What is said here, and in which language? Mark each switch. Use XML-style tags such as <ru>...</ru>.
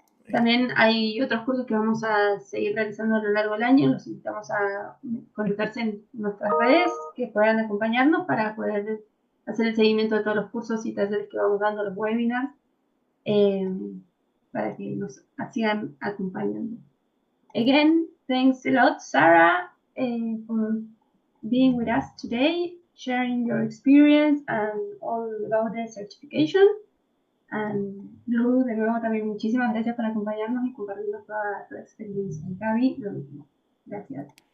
<es>También hay otros cursos que vamos a seguir realizando a lo largo del año. Los invitamos a conectarse en nuestras redes, que puedan acompañarnos para poder hacer el seguimiento de todos los cursos y talleres que vamos dando, los webinars, para que nos sigan acompañando.</es> <en>Again, thanks a lot, Sarah, for being with us today, sharing your experience and all about the certification.</en> <es>Lu, de nuevo también muchísimas gracias por acompañarnos y compartirnos toda tu experiencia. Gaby, lo mismo. Gracias.</es>